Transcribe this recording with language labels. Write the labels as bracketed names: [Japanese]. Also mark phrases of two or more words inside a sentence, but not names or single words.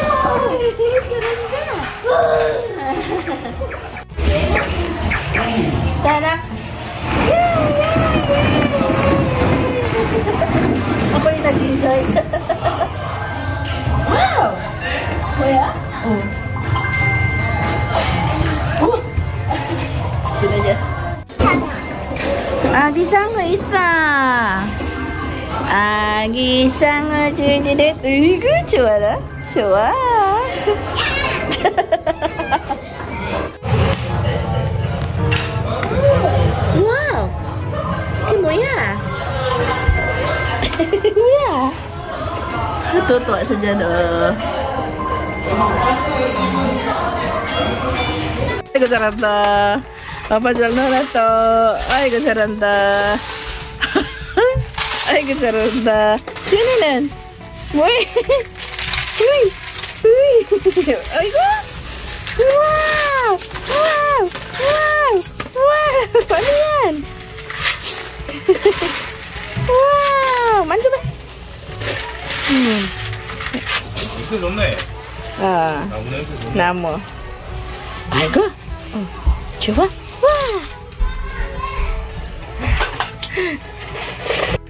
[Filipino] Tanak! Ako yung nag-enjoy. Wow! Kuya? Oh. Gusto na niya. [Korean] 아기상어 있다. 아기상어 주니렛. 으이구 좋아라. 좋아. 와우. 이게 뭐야? 뭐야? [Filipino] Tutuwa siya dyan, oh. Ay, kasaranda. Papasyal na to. Ay, kasaranda. Ay, kasaranda. Sino yan? Uy! Uy! Uy! Ay, ko! Wow! Wow! Wow! Wow! Ano yan? Wow! Manjo ba? [Korean] 냄새 좋네. 나무 냄새 좋네. 나무. 아이고. 좋아. 와.